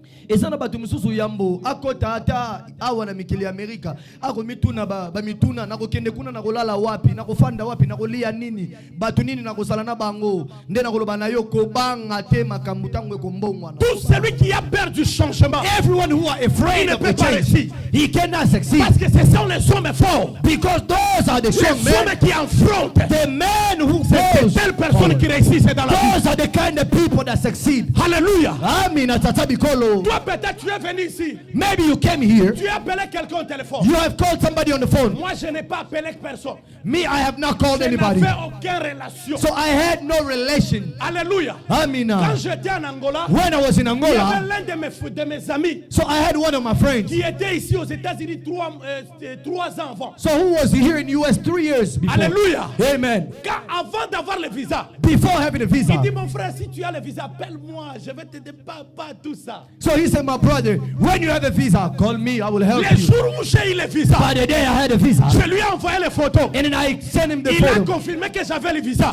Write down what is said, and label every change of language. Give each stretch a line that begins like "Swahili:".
Lingala: Ezana batu mususu yambo akota ata awa na mikili Amerika ako mituna ba mituna na kokende kuna na kolala wapi na kofanda wapi na kolia nini batu nini na kosala na bango nde na koloba na yo kobanga te makambo tango ekombongwa.
French: Tout celui qui a peur du changement,
English: everyone who are afraid of the change, he cannot succeed.
French: Parce que ce sont les hommes forts.
English: Because those are the strong
French: les hommes
English: men,
French: qui affrontent.
English: the men who
French: c'est telle personne qui réussissent dans la vie.
English: Those are the kind of people that succeed. Alléluia.
Lingala: Amina tata bikolo.
French: Toi peut-être tu es venu ici.
English: Maybe you came here.
French: Tu as appelé quelqu'un au téléphone.
English: You have called somebody on the phone.
French: Moi je n'ai pas appelé personne.
English: Me, I have not called anybody.
French: Je n'avais aucune relation.
English: So I had no relation. Alléluia.
Lingala: Amina.
French: Quand j'étais en Angola,
English: when I was in
French: il y
English: Angola,
French: avait l'un de mes amis.
English: So I had one of my friends.
French: Qui était ici aux États-Unis 3 ans avant.
English: So who was here in the US 3 years before? Alléluia. Amen.
French: Avant d'avoir le visa.
English: Before having a visa.
French: Il dit mon frère, si tu as le visa, appelle-moi, je vais t'aider pas tout ça.
English: So he said, my brother, when you have a visa, call me, I will help you.
French: Les jours où j'ai eu le visa,
English: by the day I had a visa,
French: je lui ai envoyé les photos.
English: And then I sent him the
French: il
English: photo.
French: a confirmé que j'avais le visa.